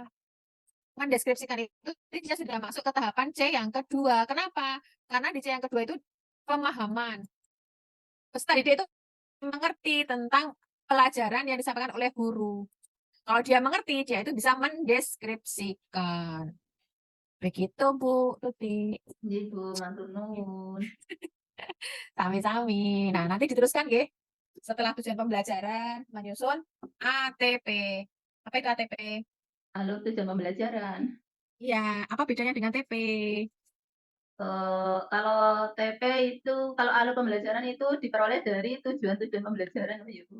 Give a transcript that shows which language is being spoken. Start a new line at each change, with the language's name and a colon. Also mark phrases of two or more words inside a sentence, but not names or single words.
Indonesian: Mendeskripsikan itu dia sudah masuk ke tahapan C yang kedua. Kenapa? Karena di C yang kedua itu pemahaman. Peserta didik itu mengerti tentang pelajaran yang disampaikan oleh guru. Kalau dia mengerti, dia itu bisa mendeskripsikan. Begitu, Bu Tuti.
Javanese: Nggih, Bu, matur nuwun. Sami-sami.
Indonesian: Nah, nanti diteruskan, nggih. Setelah tujuan pembelajaran, menyusun ATP. Apa itu ATP? Alur tujuan pembelajaran. Iya, apa bedanya dengan TP? Kalau TP itu kalau alur pembelajaran itu diperoleh dari tujuan-tujuan pembelajaran, ya, Bu?